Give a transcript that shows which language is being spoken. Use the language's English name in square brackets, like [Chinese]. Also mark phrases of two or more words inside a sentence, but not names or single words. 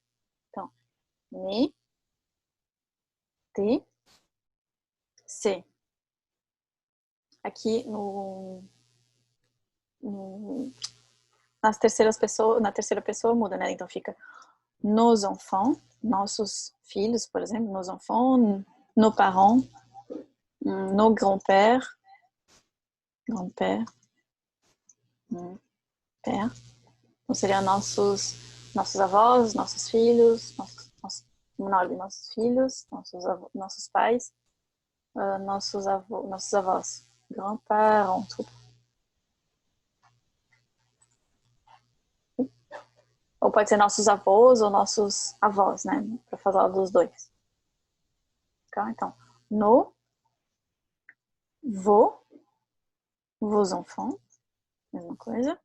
[Portuguese] Então, me, te, se. Aqui na terceira pessoa muda, né? Então fica [French] nos enfants, [Portuguese] nossos filhos, por exemplo, [French] nos enfants, nos parents, nos grands-pères, père. [Portuguese] Então seriam nossos avós, nossos filhos, nossos filhos, nossos pais, nossos avós, grands-parents, ou pode ser nossos avós ou nossos avós, né? Para falar dos dois. Tá? Então, [French] vos enfants, [Portuguese] mesma coisa.